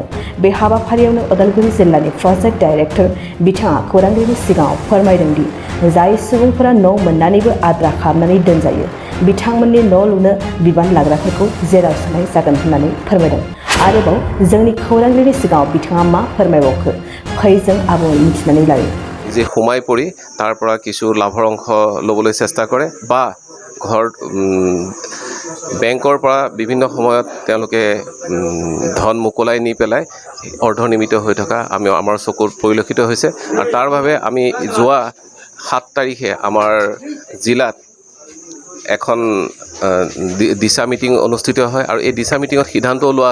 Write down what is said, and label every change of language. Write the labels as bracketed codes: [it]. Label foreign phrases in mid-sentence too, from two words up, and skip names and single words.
[brx] बे हाबाफारियावनो उदालगुरि जिल्लानि [en] project director [brx] बिथाङा खौरांगिरिनि सिगाङाव फोरमायदों दि जाय सुबुंफोरा न' मोननानैबो आद्रा खालामनानै दोनजायो बिथांमोननि न' लुनो बिबान लाग्राफोरखौ जेराव सोनाय जागोन होननानै फोरमायदों। आरोबाव जोंनि खौरांगिरिनि सिगाङाव बिथाङा मा फोरमायबावखो फै जों आबुङै मिथिनानै लायो। [as] যে সোমাই পৰি তাৰ পৰা কিছু লাভৰ অংশ ল'বলৈ চেষ্টা কৰে বা ঘৰ বেংকৰ পৰা বিভিন্ন সময়ত তেওঁলোকে ধন মোকলাই নি পেলাই অৰ্ধনিৰ্মিত হৈ থকা আমাৰ চকুত পৰিলক্ষিত হৈছে। আৰু তাৰ বাবে আমি যোৱা 7 তাৰিখে আমাৰ জিলাত এখন দিশা মিটিং অনুষ্ঠিত হয় আৰু এই দিশা মিটিঙত সিদ্ধান্ত লোৱা